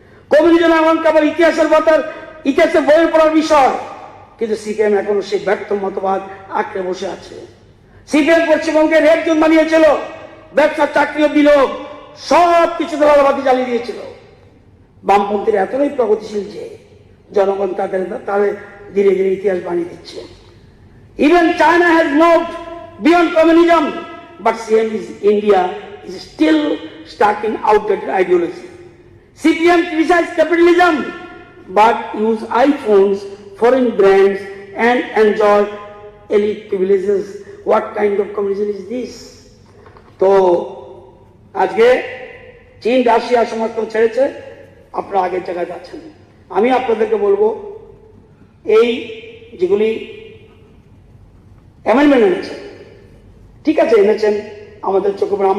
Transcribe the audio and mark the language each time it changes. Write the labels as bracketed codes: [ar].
[bn] Communism এমন কেবল ইতিহাসের বইয়ের পড়ার বিষয়, কিন্তু সিপিএম এখনো সেই ব্যর্থ মতবাদ আঁকড়ে বসে আছে। সিপিএম পশ্চিমবঙ্গের রেড জোন বানিয়েছিল, ব্যবসা চাকরি ও বিলোপ সব কিছু দলাবাতি জ্বালিয়ে দিয়েছিল। বামপন্থীরা এতটাই প্রগতিশীল যে জনগণ তাদের ধীরে ধীরে ইতিহাস বানিয়ে দিচ্ছে। [en] Even China has moved beyond communism, but India is still stuck in outdated ideology. CPM criticizes capitalism, but use iPhones, foreign brands, and enjoy elite privileges. What kind of communism is this? [bn] তো আজকে চীন Russia সমর্থন ছেড়েছে, আপনারা আগের জায়গায় যাচ্ছেন। আমি আপনাদেরকে বলবো, এই যেগুলি অ্যামেন্ডমেন্ট এনেছেন, ঠিক আছে এনেছেন, আমাদের চোখে পড়ে।